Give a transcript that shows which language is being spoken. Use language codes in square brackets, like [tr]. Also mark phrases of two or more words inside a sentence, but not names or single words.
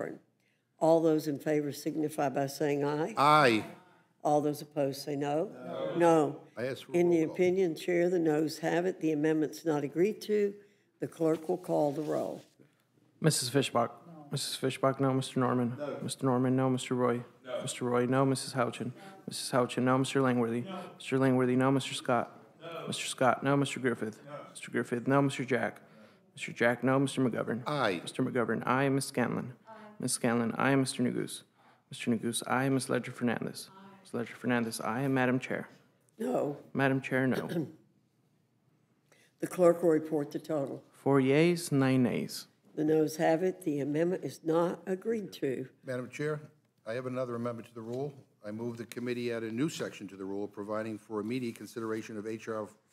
[en] All those in favor signify by saying aye. Aye. All those opposed say no. No. I ask for a In the roll call. opinion, Chair, the noes have it. The amendment's not agreed to. The clerk will call the roll. Mrs. Fishbach? Mrs. Fishbach, no. Mr. Norman? Mr. Norman, no. Mr. Roy? Mr. Roy, no. Mrs. Houchin? Mrs. Houchin, no. Mr. Langworthy? Mr. Langworthy, no. Mr. Scott? Mr. Scott, no. Mr. Griffith? Mr. Griffith, no. Mr. Jack? Mr. Jack, no. Mr. McGovern? Aye. Mr. McGovern, aye. Ms. Scanlon? Ms. Scanlon, aye. Mr. Neguse? Mr. Neguse, aye. Ms. Ledger Fernandez? Ms. Ledger Fernandez, aye. And Madam Chair? No. Madam Chair, no. The clerk will report the total. 4 yeas, 9 nays. The noes have it. The amendment is not agreed to. Madam Chair, I have another amendment to the rule. I move the committee add a new section to the rule providing for immediate consideration of H.R.